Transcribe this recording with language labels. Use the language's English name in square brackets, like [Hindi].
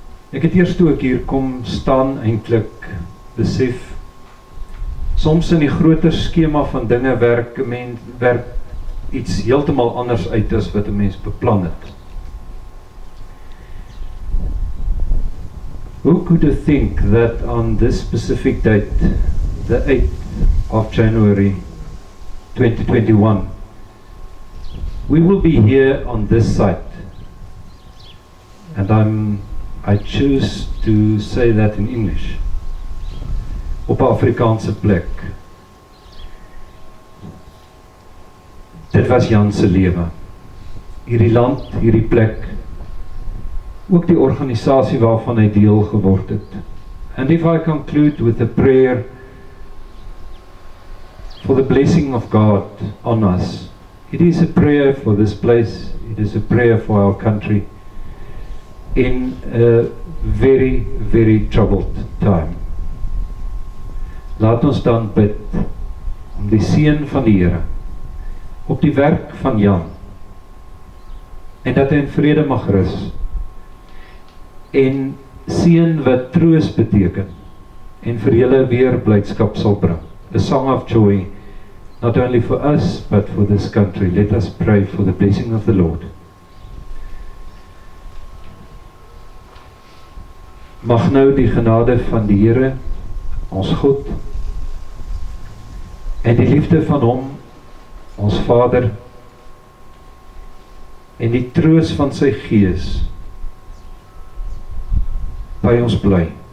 [Afrikaans] Ek het eers toe ek hier kom staan eintlik besef, soms in die groter skema van dinge werk iets heeltemal anders uit as wat 'n mens beplan het. [English] Who could have think that on this specific date, the 8th of January 2021, we will be here on this site. And I choose to say that in English. [Afrikaans] Op 'n Afrikaanse plek. Dit was Jan se lewe. Hierdie land, hierdie plek, ook die organisasie waarvan hy deel geword het. [English] And if I conclude with a prayer for the blessing of God on us, it is a prayer for this place, it is a prayer for our country in a very, very troubled time. [Afrikaans] Laat ons dan bid om die seën van die Here op die werk van Jan en dat hy in vrede mag rus en seën wat troos beteken en vir julle weer blydskap sal bring. [English] A song of joy, not only for us but for this country. Let us pray for the blessing of the Lord. [Afrikaans] Mag nou die genade van die Here, ons God, en die liefde van hom, ons Vader, en die troos van sy Gees by ons bly.